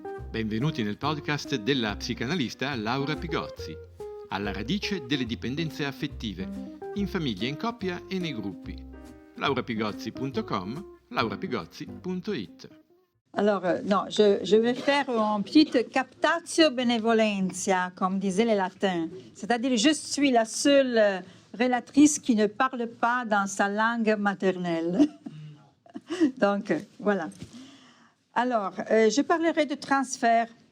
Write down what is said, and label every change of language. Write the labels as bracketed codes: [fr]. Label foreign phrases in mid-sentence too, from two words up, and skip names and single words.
[it] Benvenuti nel podcast della psicanalista Laura Pigozzi, alla radice delle dipendenze affettive, in famiglia, in coppia e nei gruppi. laurapigozzi.com, laurapigozzi.it. [fr] Alors, non, je vais faire une petite [la] captatio benevolentia, [fr] comme disaient les latins. C'est-à-dire, je suis la seule relatrice qui ne parle pas dans sa langue maternelle. Donc, voilà. Alors, je parlerai de transfert.